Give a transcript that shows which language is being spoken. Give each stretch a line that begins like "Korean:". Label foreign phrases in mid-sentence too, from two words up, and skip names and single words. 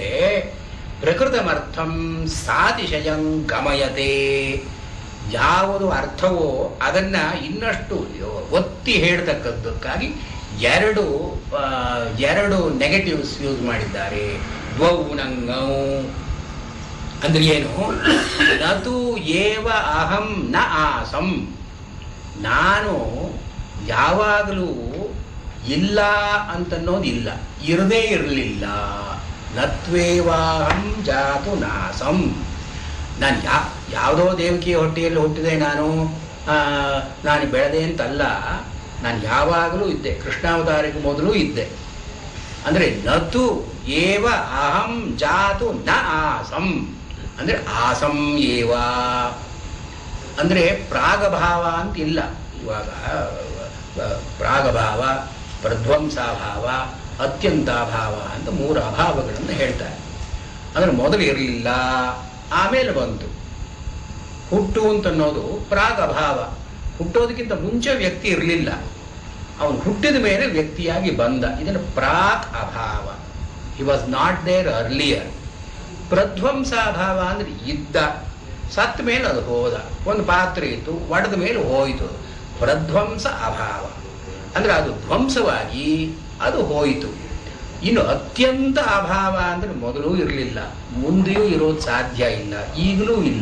Sanskrit: ಪ್ರಕೃತಮರ್ಥಂ ಸಾತಿಶಯಂ ಗಮಯತೆ,
Kannada: ಯಾವುದು ಅರ್ಥವೋ ಅದನ್ನ ಇನ್ನಷ್ಟು ಒತ್ತಿ ಹೇಳ್ತಕ್ಕದ್ದಕ್ಕಾಗಿ 2
English: negatives use
Kannada: ಮಾಡಿದ್ದಾರೆ.
Sanskrit: ದ್ವೌ ನಂಗೌ
Kannada: ಅಂದ್ರೆ ಏನು?
Sanskrit: ನತು ಏವ ಅಹಂ ನ ಆಸಂ,
Kannada: ನಾನು ಯಾವಾಗಲೂ ಇಲ್ಲ ಅಂತನ್ನೋದಿಲ್ಲ, ಇರದೇ ಇರಲಿಲ್ಲ.
Sanskrit: ನತ್ವೇವಾಹಂ ಜಾತು ನಾಸಂ,
Kannada: ನಾನು ಯಾವುದೋ ದೇವಕಿಯ ಹೊಟ್ಟೆಯಲ್ಲಿ ಹುಟ್ಟಿದೆ, ನಾನು ಬೆಳೆದೆ ಅಂತಲ್ಲ, ನಾನು ಯಾವಾಗಲೂ ಇದ್ದೆ, ಕೃಷ್ಣಾವತಾರಕ್ಕೆ ಮೊದಲು ಇದ್ದೆ. ಅಂದರೆ
Sanskrit: ನತು ಏವ ಅಹಂ ಜಾತು ನ ಆಸಂ,
Kannada: ಅಂದರೆ
Sanskrit: ಆಸಂ ಏವ
Kannada: ಅಂದರೆ ಪ್ರಾಗಭಾವ ಅಂತ ಇಲ್ಲ. ಇವಾಗ ಪ್ರಾಗಭಾವ, ಪ್ರಧ್ವಂಸಾಭಾವ, ಅತ್ಯಂತಾಭಾವ ಅಂತ 3 ಅಭಾವಗಳನ್ನು ಹೇಳ್ತಾರೆ. ಅಂದರೆ ಮೊದಲು ಇರಲಿಲ್ಲ, ಆಮೇಲೆ ಬಂತು. ಹುಟ್ಟು ಅಂತನ್ನೋದು ಪ್ರಾಗಭಾವ, ಹುಟ್ಟೋದಕ್ಕಿಂತ ಮುಂಚೆ ವ್ಯಕ್ತಿ ಇರಲಿಲ್ಲ, ಅವನು ಹುಟ್ಟಿದ ಮೇಲೆ ವ್ಯಕ್ತಿಯಾಗಿ ಬಂದ. ಇದನ್ನು ಪ್ರಾಕ್ ಅಭಾವ,
English: He was not there earlier.
Kannada: ಪ್ರಧ್ವಂಸಾಭಾವ ಅಂದರೆ ಇದ್ದ, ಸತ್ತ ಮೇಲೆ ಅದು ಹೋದ. ಒಂದು ಪಾತ್ರೆ ಇತ್ತು, ಒಡೆದ ಮೇಲೆ ಹೋಯಿತು. ಪ್ರಧ್ವಂಸ ಅಭಾವ ಅಂದರೆ ಅದು ಧ್ವಂಸವಾಗಿ ಅದು ಹೋಯಿತು. ಇನ್ನು ಅತ್ಯಂತ ಅಭಾವ ಅಂದರೆ ಮೊದಲೂ ಇರಲಿಲ್ಲ, ಮುಂದೆಯೂ ಇರೋದು ಸಾಧ್ಯ ಇಲ್ಲ, ಈಗಲೂ ಇಲ್ಲ.